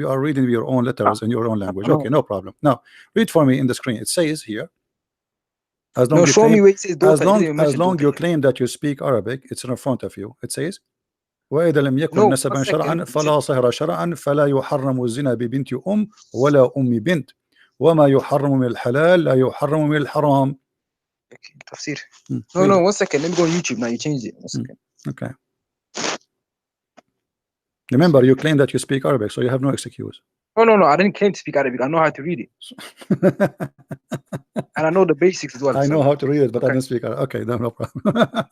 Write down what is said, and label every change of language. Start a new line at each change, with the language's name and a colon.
English: You are reading your own letters in your own language. Okay, no problem. Now, read for me in the screen. It says here. As long you claim that you speak Arabic, it's in front of you. It says,
Arabic: وإذا لم يكن نسبا شرعا فلا صهر شرعا فلا يحرم الزنا ببنت أم ولا أم بنت وما يحرم من الحلال لا يحرم من الحرام.
English: Okay, tafsir. No, 1 second. Let me go on YouTube now. You changed it. 1 second. Okay. Remember, you claim that you speak Arabic, so you have no excuse. No. I didn't claim to speak Arabic. I know how to read it. And I know the basics as well. I know how to read it, but I don't speak Arabic. Okay, no problem.